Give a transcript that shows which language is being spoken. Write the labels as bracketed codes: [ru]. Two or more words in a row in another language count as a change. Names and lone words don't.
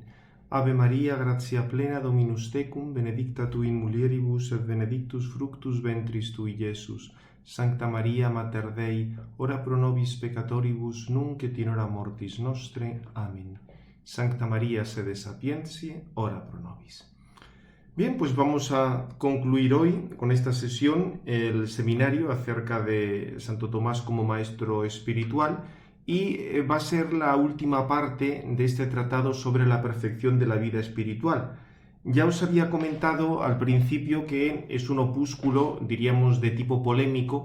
[la] Ave Maria, gratia plena, Dominus tecum, benedicta tu in mulieribus et benedictus fructus ventris tui, Iesus. Sancta Maria, Mater Dei, ora pro nobis peccatoribus, nunc et in hora mortis nostre. Amen. Sancta Maria, sede sapientiae, ora pro nobis. [es] Bien, pues vamos a concluir hoy con esta sesión el seminario acerca de Santo Tomás como maestro espiritual y va a ser la última parte de este tratado sobre la perfección de la vida espiritual. Ya os había comentado al principio que es un opúsculo, diríamos, de tipo polémico.